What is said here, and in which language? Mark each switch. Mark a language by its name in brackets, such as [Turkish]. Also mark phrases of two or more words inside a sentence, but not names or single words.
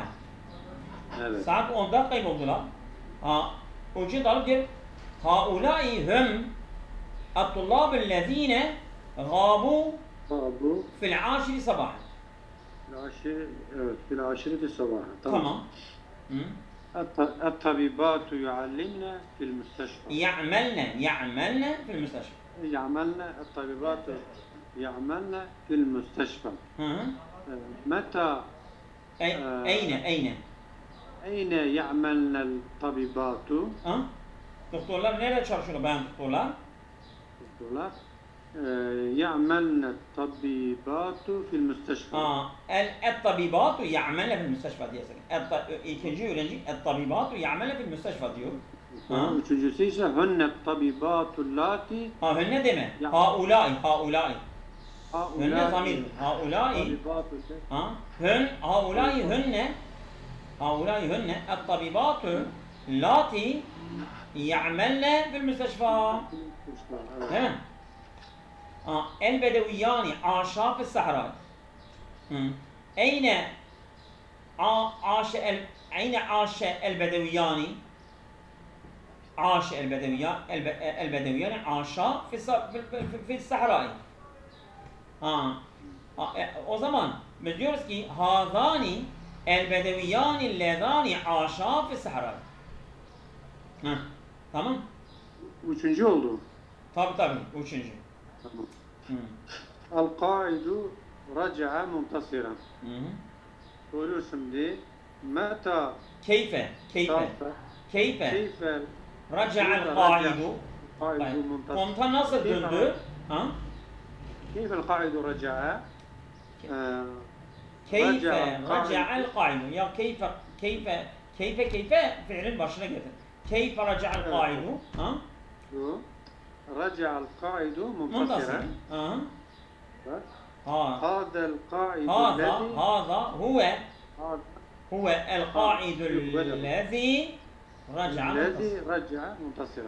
[Turkish] Evet. Saat 10'da kayboldular. O için alıp diyor [Arabic] هؤلاء هم الطلاب الذين غابوا في العاشرة صباحا. في العاشرة صباحا. Tamam. الطبيبات يعلمن في المستشفى. يعملن في المستشفى. الطبيبات يعملن في المستشفى. متى أين يعملن الطبيبات؟ [Turkish] Doktorlar nerede çalışıyor bayan doktorlar? Doktorlar [Arabic] يعملن الطبيبات في المستشفى. الطبيبات يعملن في المستشفى [Turkish] diyorsun. İkinci öğrenci [Arabic] الطبيبات يعملن في المستشفى diyor. [Turkish] Üçüncüsü ise [Arabic] hunne الطبيبات [Turkish] hunne deme. Haulâi. Hunne zamir. Haulâi. [Arabic] هؤلاء هن الطبيبات اللاتي يعملن في المستشفى. [Turkish] Değil mi? [Arabic] البدويان عاشا في الصحراء. Eyne عاش أين عاش البدويان؟ عاش البدويان عاشا في الصحراء. [Turkish] O zaman biz diyoruz ki [Arabic] هذان البدويان اللذان عاشا في الصحراء. [Turkish] Tamam. Üçüncü oldu. Tabii üçüncü. Tamam. [Arabic] القائد رجع منتصرا. [Turkish] Soruyor şimdi. Meta [Arabic] كيف رجع القائد. [Turkish] Komutan nasıl döndü? [Arabic] كيف القائد رجع؟ كيف رجع القائد؟ يا كيف فعل [Turkish] başına getir. [Arabic] كيف رجع القائد؟ رجع القائد منتصرا. هذا القائد هذا هو القائد الذي رجع منتصرا.